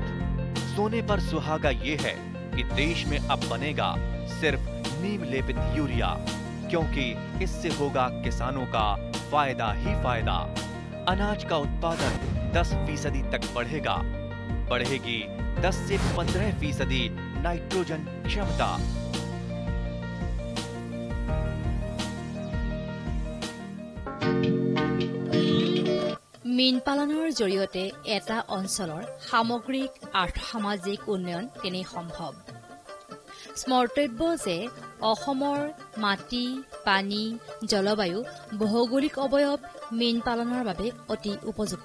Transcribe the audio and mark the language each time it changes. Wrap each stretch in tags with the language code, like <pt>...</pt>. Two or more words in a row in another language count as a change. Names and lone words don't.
<hi>सोने पर सुहागा ये है कि देश में अब बनेगा सिर्फ नीम लेपित यूरिया, क्योंकि इससे होगा किसानों का फायदा ही फायदा। अनाज का उत्पादन 10% तक बढ़ेगा। बढ़ेगी 10 से 15% नाइट्रोजन क्षमता।</hi> <as>মীন পালনৰ জৰিয়তে এটা অঞ্চলৰ সামগ্ৰিক আৰ্থ-সামাজিক উন্নয়ন তেনে সম্ভৱ। স্মৰ্তব্য যে অসমৰ মাটি, পানী, জলবায়ু, ভৌগোলিক অৱয়ব মীন পালনৰ বাবে অতি উপযুক্ত।</as>